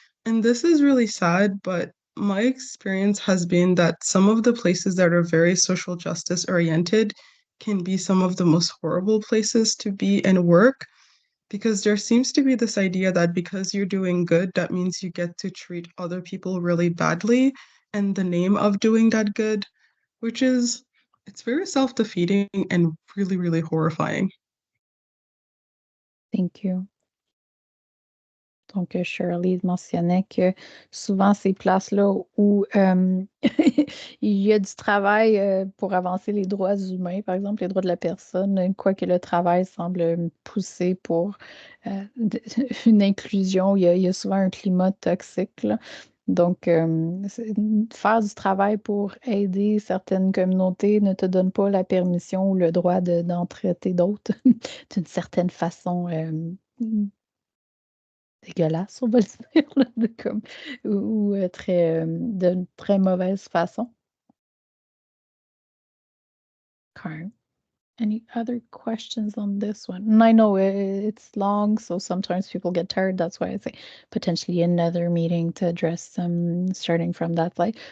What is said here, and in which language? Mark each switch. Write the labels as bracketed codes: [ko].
[en] And this is really sad, but my experience has been that some of the places that are very social justice oriented can be some of the most horrible places to be and work, because there seems to be this idea that because you're doing good, that means you get to treat other people really badly in the name of doing that good, which is, it's very self-defeating and really, really horrifying. Thank you. [fr] Donc, Shirley mentionnait que souvent, ces places-là où il y a du travail pour avancer les droits humains, par exemple, les droits de la personne, quoique le travail semble pousser pour une inclusion, il y a souvent un climat toxique, là. Donc, faire du travail pour aider certaines communautés ne te donne pas la permission ou le droit d'en traiter d'autres d'une certaine façon dégueulasse, on va le dire, là, ou de très mauvaise façon. [en] Okay. Any other questions on this one? And I know it's long, so sometimes people get tired. That's why I say potentially another meeting to address some, starting from that slide.